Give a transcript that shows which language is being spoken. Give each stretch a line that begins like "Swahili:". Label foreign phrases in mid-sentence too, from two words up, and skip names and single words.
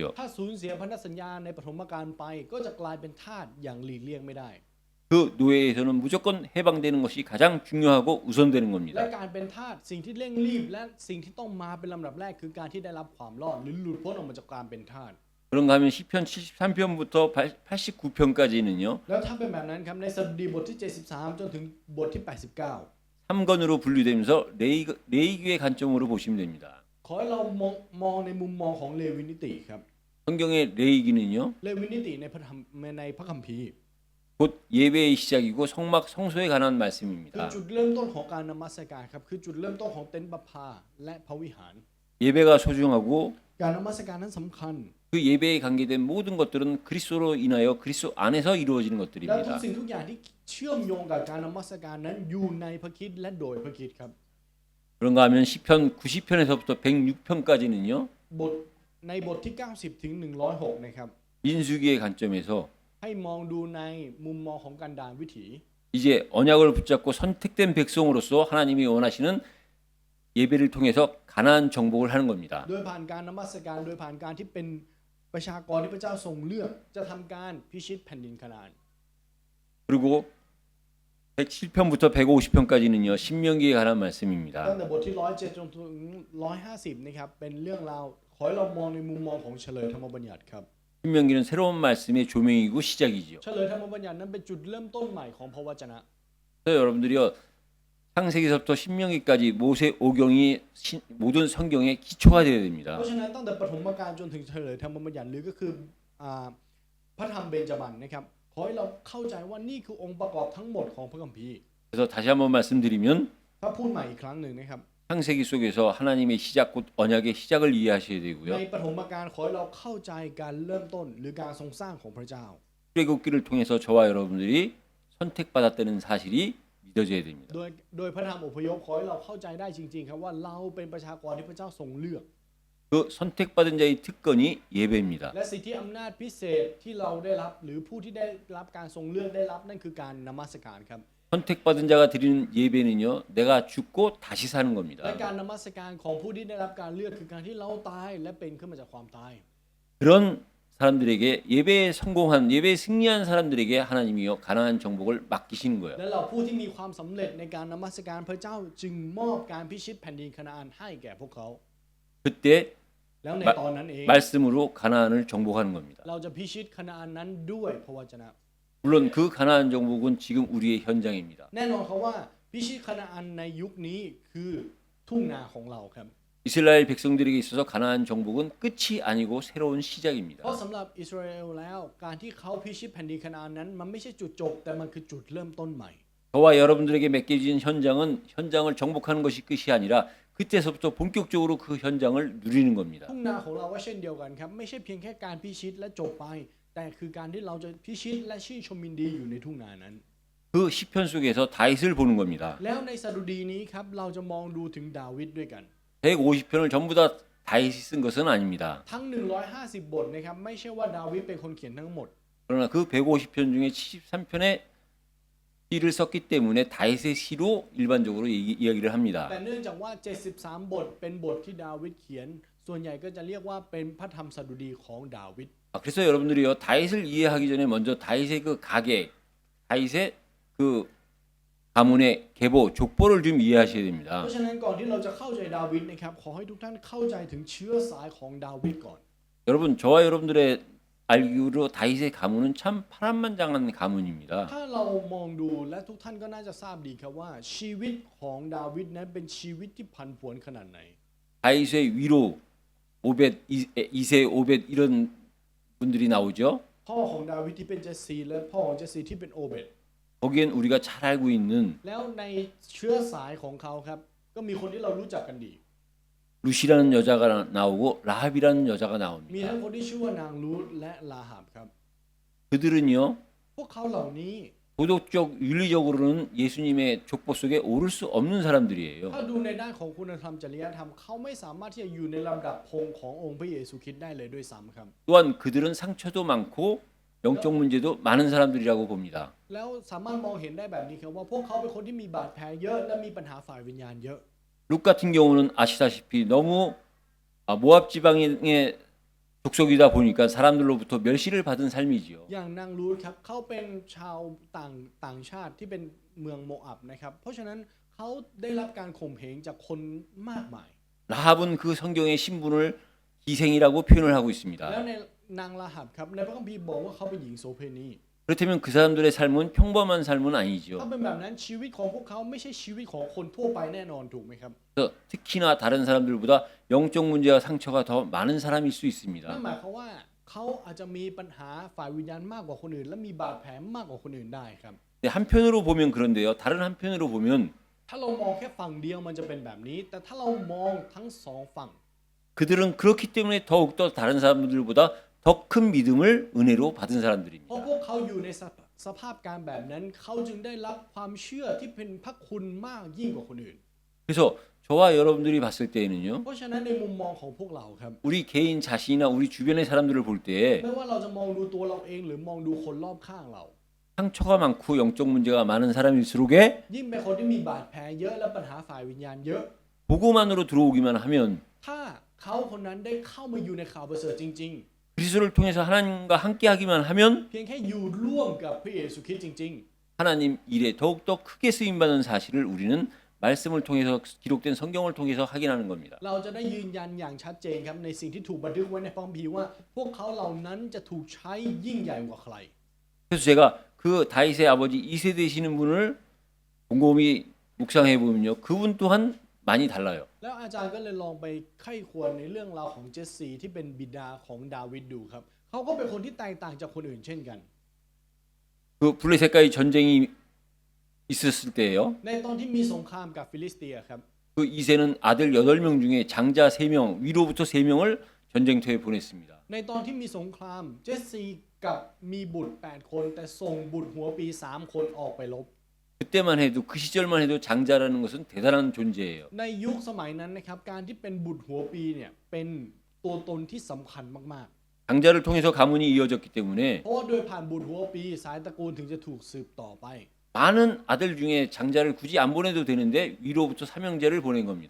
Thai: ถ้าสูญเสียพันธสัญญาในปฐมกาลไปก็จะกลายเป็นทาสอย่างหลีกเลี่ยงไม่ได้
Korean: 그 노예에서는 무조건 해방되는 것이 가장 중요하고 우선되는
Thai: และ
Korean: 겁니다.
Thai: การเป็นทาสสิ่งที่เร่งรีบและสิ่งที่ต้องมาเป็นลำดับแรกคือการที่ได้รับความรอดหรือหลุดพ้นออกมาจากการเป็นทาส
Korean: 그런가 하면 시편 73편부터 89편까지는요.
Thai: แล้วถ้าเป็นแบบนั้นครับในสดุดีบทที่ 73 จนถึงบทที่ 89
Korean: 3권으로 분류되면서 레위기의 관점으로 보시면 됩니다.
Thai: ขอให้เรามองในมุมมองของเลวีนิติครับ
Korean: 성경의 레위기는요.
Thai: เลวีนิติในพระธรรมในพระคัมภีร์
Korean: 곧 예배의 시작이고 성소에 관한
Thai: คือ
Korean: 말씀입니다.
Thai: จุดเริ่มต้นของการนมัสการครับคือจุดเริ่มต้นของเต็นท์ประภาและพระวิหาร
Korean: 예배가 소중하고
Thai: การนมัสการนั้นสำคัญ
Korean: 그 예배에 관계된 모든 것들은 그리스도로 인하여 그리스도 안에서 이루어지는
Thai: และทุก
Korean: 것들입니다.
Thai: สิ่งทุกอย่างที่เชื่อมโยงกับการนมัสการนั้นอยู่ในพระคริสต์และโดยพระคริสต์ครับ
Korean: 그런가 하면 시편 90편에서부터 106편까지는요.
Thai: บทในบทที่ 90 ถึง 106 นะครับ
Korean: 민수기의 관점에서
Thai: ให้มองดูในมุมมองของการดานวิถี
Korean: 이제 언약을 붙잡고 선택된 백성으로서 하나님이 원하시는 예배를 통해서 가나안 정복을 하는 겁니다.
Thai: โดยผ่านการนมัสการโดยผ่านการที่เป็นประชากรที่พระเจ้าทรงเลือกจะทำการพิชิตแผ่นดินคานาอัน
Korean: 그리고 107편부터 150편까지는요. 신명기에 관한 말씀입니다.
Thai: ตั้งแต่บทที่ 107 จนถึง 150 นะครับเป็นเรื่องราวขอให้เรามองในมุมมองของเฉลยธรรมบัญญัติครับ
Korean: 신명기는 새로운 말씀의 조명이고 시작이죠.
Thai: เฉลยธรรมบัญญัตินั้นเป็นจุดเริ่มต้นใหม่ของพระวจนะ
Korean: 그래서 여러분들이요. 창세기서부터 신명기까지 모세 오경이 모든 성경의 기초가 되어야 됩니다.
Thai: เพราะฉะนั้นตั้งแต่ปฐมกาลจนถึงเฉลยธรรมบัญญัติหรือก็คือพระธรรมเบญจมาศนะครับขอให้เราเข้าใจว่านี่คือองค์ประกอบทั้งหมดของพระคัมภีร์
Korean: 그래서 다시 한번 말씀드리면
Thai: ถ้าพูดใหม่อีกครั้งหนึ่งนะครับ
Korean: 창세기 속에서 하나님의 시작 곧 언약의 시작을 이해하셔야
Thai: ใน
Korean: 되고요.
Thai: ปฐมกาลขอให้เราเข้าใจการเริ่มต้นหรือการทรงสร้างของพระเจ้า
Korean: 출애굽기를 통해서 저와 여러분들이 선택받았다는 사실이 믿어져야 됩니다.
Thai: โดยพระธรรมอพยพขอให้เราเข้าใจได้จริงๆครับว่าเราเป็นประชากรที่พระเจ้าทรงเลือก
Korean: 그 선택받은 자의 특권이 예배입니다.
Thai: และสิทธิอำนาจพิเศษที่เราได้รับหรือผู้ที่ได้รับการทรงเลือกได้รับนั่นคือการนมัสการครับ
Korean: 선택받은 자가 드리는 예배는요. 내가 죽고 다시 사는
Thai: และ
Korean: 겁니다.
Thai: การนมัสการของผู้ที่ได้รับการเลือกคือการที่เราตายและเป็นขึ้นมาจากความตาย
Korean: 그런 사람들에게 예배에 성공한 예배에 승리한 사람들에게 하나님이요 가나안 정복을 맡기시는 거예요.
Thai: และเราผู้ที่มีความสำเร็จในการนมัสการพระเจ้าจึงมอบการพิชิตแผ่นดินคานาอันให้แก่พวกเขา
Korean: 그때
Thai: แล้วในตอนนั้นเอง
Korean: 말씀으로 가나안을 정복하는 겁니다.
Thai: เราจะพิชิตคานาอันนั้นด้วยพระวจนะ
Korean: 물론 그 가나안 정복은 지금 우리의 현장입니다.
Thai: แน่นอนครับว่าพิชิตคานาอันในยุคนี้คือทุ่งนาของเราครับ
Korean: 이스라엘 백성들에게 있어서 가나안 정복은 끝이 아니고 새로운
Thai: เพ
Korean: 시작입니다.
Thai: ราะสำหรับอิสราเอลแล้วการที่เขาพิชิตแผ่นดินคานาอันนั้นมันไม่ใช่จุดจบแต่มันคือจุดเริ่มต้นใหม่
Korean: 저와 여러분들에게 맡겨진 현장을 정복하는 것이 끝이 아니라 그때서부터 본격적으로 그 현장을 누리는 겁니다.
Thai: ทุ่งนาของเราก็เช่นเดียวกันครับไม่ใช่เพียงแค่การพิชิตและจบไปแต่คือการที่เราจะพิชิตและชื่นชมยินดีอยู่ในทุ่งนานั้น
Korean: 그 시편 속에서 다윗을 보는 겁니다.
Thai: แล้วในสดุดีนี้ครับเราจะมองดูถึงดาวิดด้วยกัน
Korean: 150편을 전부 다 다윗이 쓴 것은 아닙니다.
Thai: ทั้ง 150 บทนะครับไม่ใช่ว่าดาวิดเป็นคนเขียนทั้งหมด
Korean: 그러나 그 150편 중에 73편에 시를 썼기 때문에 다윗의 시로 일반적으로 이야기를
Thai: แต่
Korean: 합니다.
Thai: เนื่องจากว่า 73 บทเป็นบทที่ดาวิดเขียนส่วนใหญ่ก็จะเรียกว่าเป็นพระธรรมสดุดีของดาวิด
Korean: 그래서 여러분들이요 다윗을 이해하기 전에 먼저 다윗의 그 가계, 다윗의 그 가문의 계보, 족보를 좀 이해하셔야
Thai: เพ
Korean: 됩니다.
Thai: ราะฉะนั้นก่อนที่เราจะเข้าใจดาวิดนะครับขอให้ทุกท่านเข้าใจถึงเชื้อสายของดาวิดก่อน
Korean: 여러분 저와 여러분들의 알기로 다윗의 가문은 참 파란만장한 가문입니다.
Thai: ถ้าเรามองดูและทุกท่านก็น่าจะทราบดีครับว่าชีวิตของดาวิดนั้นเป็นชีวิตที่ผันผวนขนาดไหน
Korean: 다윗의 위로 오벳, 이세 오벳 이런 분들이 나오죠.
Thai: พ่อของดาวิดที่เป็นเจสซีและพ่อของเจสซีที่เป็นโอเบด
Korean: 거기엔 우리가 잘 알고 있는
Thai: แล้วในเชื้อสายของเขาครับก็มีคนที่เรารู้จักกันดี
Korean: 루시라는 여자가 나오고 라합이라는 여자가
Thai: มี
Korean: 나옵니다.
Thai: ทั้งคนที่ชื่อว่านางรูธและลาหับครับ
Korean: 그들은요
Thai: พวกเขาเหล่านี้
Korean: 도덕적 윤리적으로는 예수님의 족보 속에 오를 수 없는 사람들이에요.
Thai: ถ้าดูในด้านของคุณธรรมจริยธรรมเขาไม่สามารถที่จะอยู่ในลำดับพงขององค์พระเยซูคริสต์ได้เลยด้วยซ้ำครับ
Korean: 또한 그들은 상처도 많고 영적 문제도 많은 사람들이라고 봅니다.
Thai: แล้วสามารถมองเห็นได้แบบนี้ครับว่าพวกเขาเป็นคนที่มีบาดแผลเยอะและมีปัญหาฝ่ายวิญญาณเยอะ
Korean: 룩 같은 경우는 아시다시피 너무 모압 지방의 족속이다 보니까 사람들로부터 멸시를 받은 삶이지요.
Thai: อย่างนางรูธครับเขาเป็นชาวต่างชาติที่เป็นเมืองโมอับนะครับเพราะฉะนั้นเขาได้รับการข่มเหงจากคนมากมาย
Korean: 라합은 그 성경의 신분을 기생이라고 표현을 하고
Thai: แล้ว
Korean: 있습니다.
Thai: ในนางราหับครับในพระคัมภีร์บอกว่าเขาเป็นหญิงโสเภณี
Korean: 그렇다면 그 사람들의 삶은 평범한 삶은
Thai: ถ้า
Korean: 아니죠.
Thai: เป็นแบบนั้นชีวิตของพวกเขาไม่ใช่ชีวิตของคนทั่วไปแน่นอนถูกไหมครับ
Korean: 그래서 특히나 다른 사람들보다 영적 문제와 상처가 더 많은 사람일 수
Thai: นั่น
Korean: 있습니다.
Thai: หมายความว่าเขาอาจจะมีปัญหาฝ่ายวิญญาณมากกว่าคนอื่น และมีบาดแผลมากกว่าคนอื่นได้ครับ
Korean: 근데 한편으로 보면 그런데요. 다른 한편으로 보면
Thai: ถ้าเรามองแค่ฝั่งเดียวมันจะเป็นแบบนี้ แต่ถ้าเรามองทั้งสองฝั่ง
Korean: 그들은 그렇기 때문에 더욱더 다른 사람들보다 더 큰 믿음을 은혜로 받은
Thai: เพราะ
Korean: 사람들입니다.
Thai: พวกเขาอยู่ในสภาพการแบบนั้นเขาจึงได้รับความเชื่อที่เป็นพระคุณมากยิ่งกว่าคนอื่น
Korean: 그래서 저와 여러분들이 봤을 때에는요.
Thai: เพราะฉะนั้นในมุมมองของพวกเราครับ
Korean: 우리 개인 자신이나 우리 주변의 사람들을 볼 때
Thai: ไม่ว่าเราจะมองดูตัวเราเองหรือมองดูคนรอบข้างเรา
Korean: 상처가 많고 영적 문제가 많은 사람일수록에
Thai: ยิ่งเป็นคนที่มีบาดแผลเยอะและปัญหาฝ่ายวิญญาณเยอะ
Korean: 복음만으로 들어오기만 하면
Thai: ถ้าเขาคนนั้นได้เข้ามาอยู่ในข่าวประเสริฐจริง
Korean: 그리스도를 통해서 하나님과 함께하기만 하면
Thai: ๆ เพียงแค่อยู่ร่วมกับพระเยซูคริสต์จริง
Korean: 하나님 일에 더욱더 크게 쓰임받는 사실을 우리는 말씀을 통해서 기록된 성경을 통해서 확인하는 겁니다.
Thai: ๆ เราจะได้ยืนยันอย่างชัดเจนครับในสิ่งที่ถูกบันทึกไว้ในพระคัมภีร์ว่า พวกเขาเหล่านั้นจะถูกใช้ยิ่งใหญ่กว่าใคร
Korean: 그래서 제가 그 다윗의 아버지 2세 되시는 분을 곰곰이 묵상해 보면요. 그분 또한 많이 달라요.
Thai: แล้วอาจารย์ก็เลยลองไปไข้ควรในเรื่องราวของเจสซีที่เป็นบิดาของดาวิดดูครับเขาก็เป็นคนที่แตกต่างจากคนอื่นเช่นกัน
Korean: 그 블레셋과의 전쟁이 있었을 때예요.
Thai: ในตอนที่มีสงครามกับฟิลิสเตียครับ
Korean: 그 2세는 아들 8명 중에 장자 3명, 위로부터 3명을 전쟁터에 보냈습니다.
Thai: ในตอนที่มีสงครามเจสซีกับมีบุตร8คนแต่ส่งบุตรหัวปี3คนออกไปรบ
Korean: 그때만 해도 그 시절만 해도 장자라는 것은 대단한 존재예요.
Thai: ในยุคสมัยนั้นนะครับการที่เป็นบุตรหัวปีเนี่ยเป็นตัวตนที่สำคัญมาก
Korean: 장자를 통해서 가문이 이어졌기 때문에
Thai: ๆ เพราะว่าโดยผ่านบุตรหัวปีสายตระกูลถึงจะถูกสืบต่อไป
Korean: 많은 아들 중에 장자를 굳이 안 보내도 되는데 위로부터 삼형제를 보낸 겁니다.